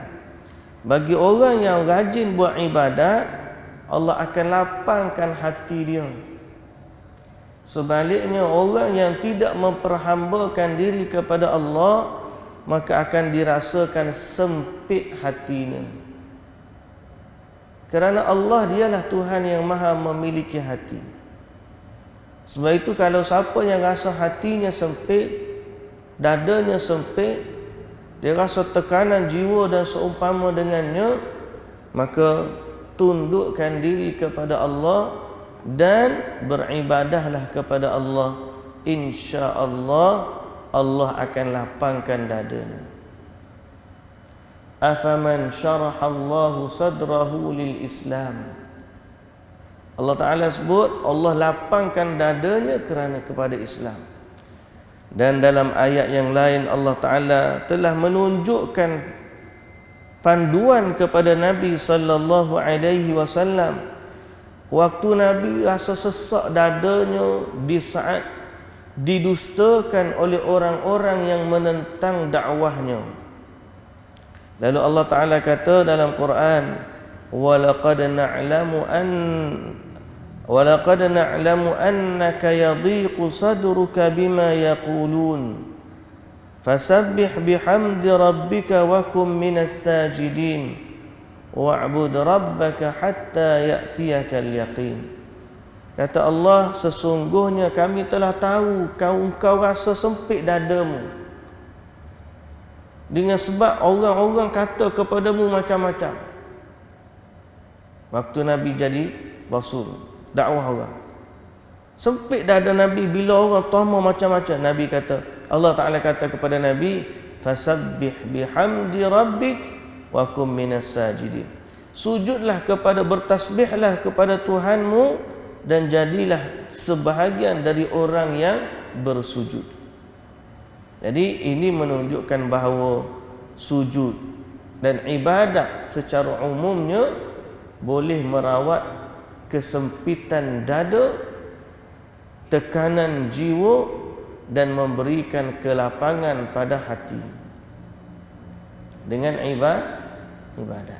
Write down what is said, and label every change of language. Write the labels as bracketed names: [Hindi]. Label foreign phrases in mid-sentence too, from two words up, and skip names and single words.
[Malay] Bagi orang yang rajin buat ibadat, Allah akan lapangkan hati dia. Sebaliknya orang yang tidak memperhambakan diri kepada Allah, maka akan dirasakan sempit hatinya. Kerana Allah dialah Tuhan yang maha memiliki hati. Sebab itu kalau siapa yang rasa hatinya sempit, dadanya sempit, dia rasa tekanan jiwa dan seumpama dengannya, maka tundukkan diri kepada Allah dan beribadahlah kepada Allah. InsyaAllah Allah akan lapangkan dadanya. [Arabic] أفمن شرح الله صدره للإسلام. [Malay] Allah Ta'ala sebut Allah lapangkan dadanya kerana kepada Islam. Dan dalam ayat yang lain Allah Ta'ala telah menunjukkan panduan kepada Nabi [Arabic] صلى الله عليه وسلم [Malay] waktu Nabi rasa sesak dadanya di saat didustakan oleh orang-orang yang menentang dakwahnya. Lalu Allah Ta'ala kata dalam Quran, [Arabic] ولقد نعلم أنك يضيق صدرك بما يقولون فسبح بحمد ربك وكن من الساجدين واعبد ربك حتى يأتيك اليقين. [Malay] Kata Allah, sesungguhnya kami telah tahu kau rasa sempit dadamu dengan sebab orang-orang kata kepadamu macam-macam. Waktu Nabi jadi Rasul, dakwah orang, sempit dada Nabi bila orang tahma macam-macam. Nabi kata, Allah Ta'ala kata kepada Nabi, [Arabic] فسبح بحمد ربك وكن من الساجدين. [Malay] Sujudlah kepada, bertasbihlah kepada Tuhanmu dan jadilah sebahagian dari orang yang bersujud. Jadi ini menunjukkan bahawa sujud dan ibadat secara umumnya boleh merawat kesempitan dada, tekanan jiwa dan memberikan kelapangan pada hati dengan ibadat.